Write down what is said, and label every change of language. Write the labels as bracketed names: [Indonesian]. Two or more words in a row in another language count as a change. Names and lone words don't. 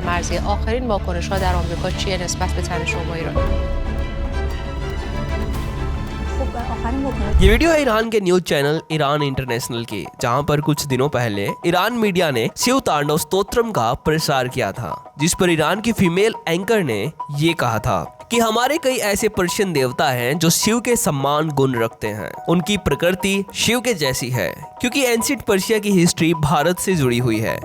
[Persian] مرضیه، آخرین واکنش‌ها در آمریکا چیه نسبت به تن شما ایران؟ خب آخرین بکنید. [Hindi] ये वीडियो है ईरान के [English] news channel [Hindi] ईरान इंटरनेशनल की, जहां पर कुछ दिनों पहले ईरान मीडिया ने शिव तांडव स्तोत्रम का प्रसार किया था, जिस पर ईरान की [English] female anchor [Hindi] ने ये कहा था कि हमारे कई ऐसे पर्शियन देवता हैं जो शिव के सम्मान गुण रखते हैं। उनकी प्रकृति शिव के जैसी है, क्योंकि एंशिएंट पर्शिया की हिस्ट्री भारत से जुड़ी हुई है।